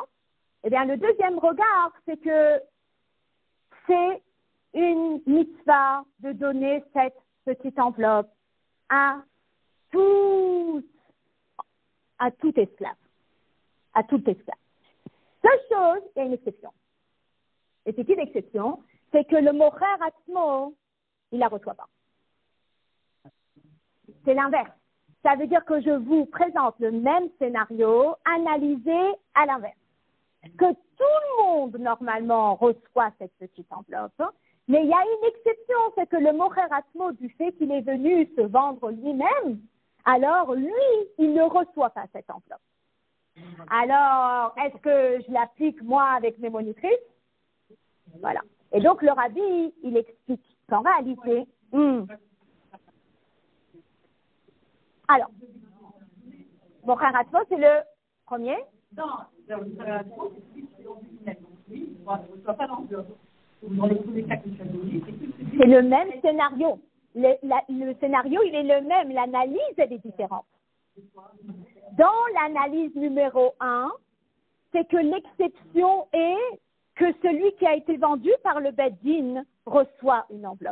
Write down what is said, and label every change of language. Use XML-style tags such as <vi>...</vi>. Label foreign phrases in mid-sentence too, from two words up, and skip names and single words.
<fr>Eh bien, le deuxième regard, c'est que c'est une mitzvah de donner cette petite enveloppe à tout esclave. À tout esclave. Seule chose, il y a une exception. Et c'est une exception, c'est que le</fr> <he>מוכר עצמו,</he> <fr>il la reçoit pas. C'est l'inverse. Ça veut dire que je vous présente le même scénario, analysé à l'inverse. Que tout le monde, normalement, reçoit cette petite enveloppe, mais il y a une exception, c'est que le</fr> <he>מוכר עצמו,</he> <fr>du fait qu'il est venu se vendre lui-même, alors lui, il ne reçoit pas cette enveloppe. Alors, est-ce que je l'applique, moi, avec mes monitrices? Voilà. Et donc, le rabbi, il explique qu'en réalité, alors,</fr> <he>מוכר עצמו,</he> <fr>c'est le premier. Non, c'est le même scénario. Le scénario, il est le même. L'analyse, elle est différente. Dans l'analyse numéro 1, c'est que l'exception est que celui qui a été vendu par le Beddin reçoit une enveloppe.</fr>